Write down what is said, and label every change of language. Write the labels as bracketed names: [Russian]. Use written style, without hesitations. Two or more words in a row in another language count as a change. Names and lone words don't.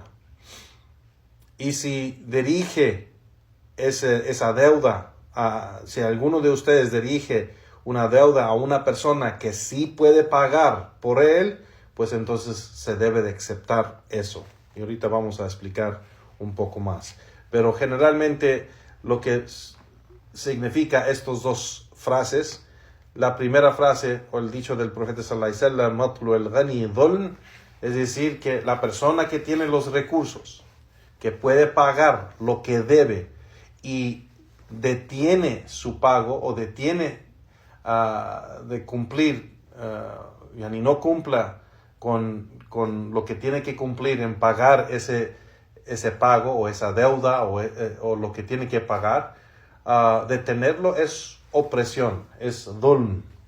[Spanish] Y si dirige esa deuda, si alguno de ustedes dirige una deuda a una persona que sí puede pagar por él, pues entonces se debe de aceptar eso. Y ahorita vamos a explicar un poco más. Pero generalmente lo que significa estas dos frases, la primera frase o el dicho del profeta [Arabic] صلى الله عليه وسلم مطل الغني ظلم, [Spanish] es decir, que la persona que tiene los recursos, que puede pagar lo que debe y detiene su pago o detiene de cumplir, y no cumpla con lo que tiene que cumplir en pagar ese pago o esa deuda o lo que tiene que pagar, detenerlo es opresión, es dhulm.